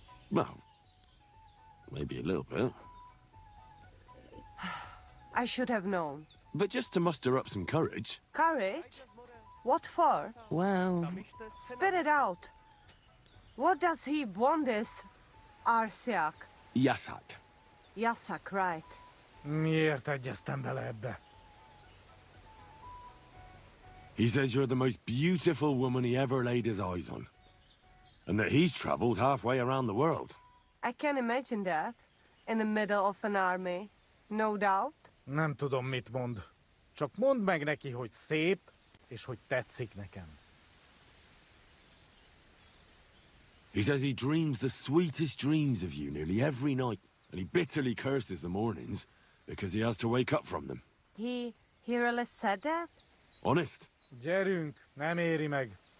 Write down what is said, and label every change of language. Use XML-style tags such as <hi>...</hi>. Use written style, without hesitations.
<en>Well, maybe a little bit. I should have known. But just to muster up some courage. Courage? What for? Well, Spit it out. What does he want this Arsiak? Yasak. Yasak, right.</en> <hu>Miért egyeztem bele ebbe?</hu> <en>He says you're the most beautiful woman he ever laid his eyes on. And that he's traveled halfway around the world. I can imagine that. In the middle of an army. No doubt.</en> <hu>Nem tudom, mit mond. Csak mondd meg neki, hogy szép, és hogy tetszik nekem.</hu> <en>He says he dreams the sweetest dreams of you nearly every night. And he bitterly curses the mornings because he has to wake up from them. He really said that? Honest.</en> <hu>Gyerünk, nem éri meg.</hu>